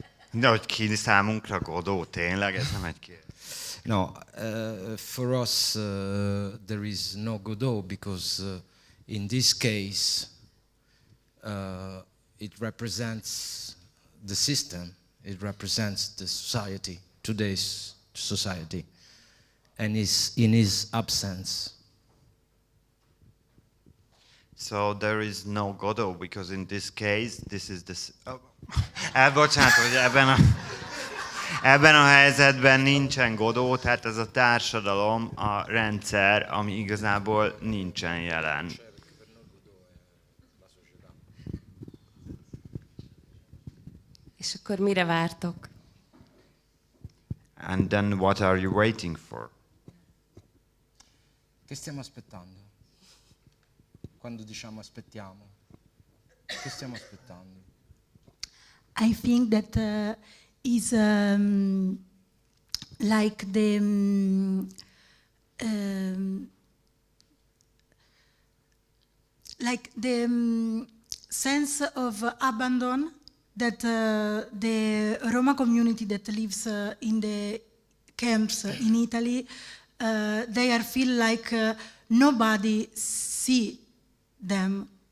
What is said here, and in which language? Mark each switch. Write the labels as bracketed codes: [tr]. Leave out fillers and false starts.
[hu] De hogy ki számunkra Godot, tényleg? Ez nem egy kérdés. [en] No, for us there is no Godot because in this case it represents the system, it represents the society, today's society, and is in his absence. So there is no Godot because in this case this is the... [hu] Bocsánat, hogy ebben a helyzetben nincsen Godot, tehát ez a társadalom, a rendszer, ami igazából nincsen jelen. És akkor mire vártok? [en] And then what are you waiting for? [it] Che stiamo aspettando? Quando diciamo aspettiamo, che stiamo aspettando? [en] I think that is like the sense of abandon that the Roma community that lives in the camps in Italy, they feel like nobody see them.